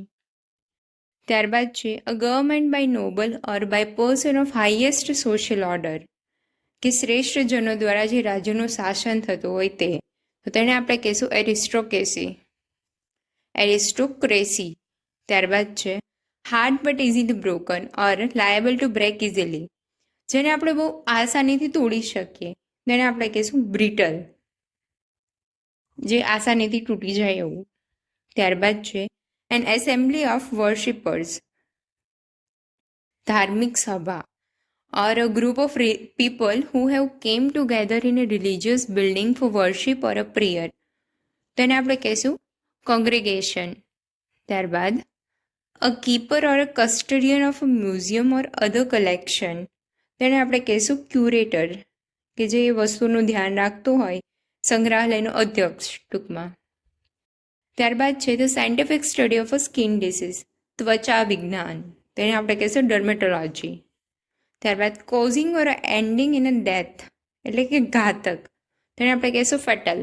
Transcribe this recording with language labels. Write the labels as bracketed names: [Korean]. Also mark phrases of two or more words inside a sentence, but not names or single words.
[Gujarati] ત્યારબાદ છે [English] a government by noble or by person of highest social order, [Gujarati] કે શ્રેષ્ઠ જનો દ્વારા જે રાજ્યનું શાસન થતું હોય તે, તો તેને આપણે કહીશું એરિસ્ટોક્રેસી. ત્યારબાદ છે [English] hard but easily broken or liable to break easily, [Gujarati] જેને આપણે બહુ આસાનીથી તોડી શકીએ તેને આપણે કહીશું બ્રિટલ, જે આસાનીથી તૂટી જાય એવું. ત્યારબાદ છે [English] an assembly of worshippers, [Gujarati] ધાર્મિક સભા, [English] or a group of people who have came together in a religious building for worship or a prayer, [Gujarati] તેને આપણે કહીશું કોંગ્રેગેશન. [English] ત્યારબાદ a keeper or a custodian of a museum or other collection, [Gujarati] તેને આપણે કહીશું ક્યુરેટર, કે જે વસ્તુનું ધ્યાન રાખતું હોય, સંગ્રહાલયનો અધ્યક્ષ ટૂંકમાં. ત્યારબાદ છે [English] the scientific study of a skin disease, [Gujarati] ત્વચા વિજ્ઞાન, તેને આપણે કહીશું ડર્મેટોલોજી. ત્યારબાદ [English] causing or ending in a death [Gujarati] એટલે કે ઘાતક, તેને આપણે કહીશું ફેટલ.